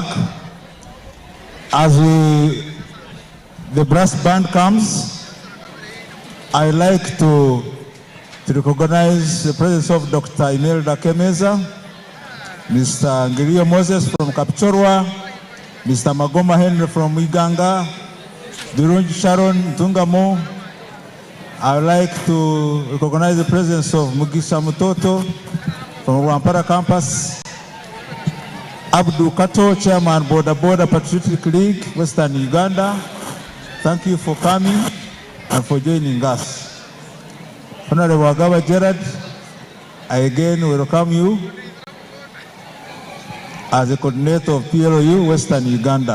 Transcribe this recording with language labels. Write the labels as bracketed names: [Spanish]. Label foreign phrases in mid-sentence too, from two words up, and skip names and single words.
[English] As the brass band comes, I like to recognize the presence of Dr. Imelda Kemeza, Mr. Ngiriyo Moses from Kapchorwa, Mr. Magoma Henry from Iganga, Durunji Sharon Tungamo. I would like to recognize the presence of Mugisha Mutoto from Rwampara campus, Abdul Kato, Chairman Border Patriotic League, Western Uganda. Thank you for coming and for joining us. Honorable Wagaba Gerard, I again welcome you as a coordinator of PLU Western Uganda.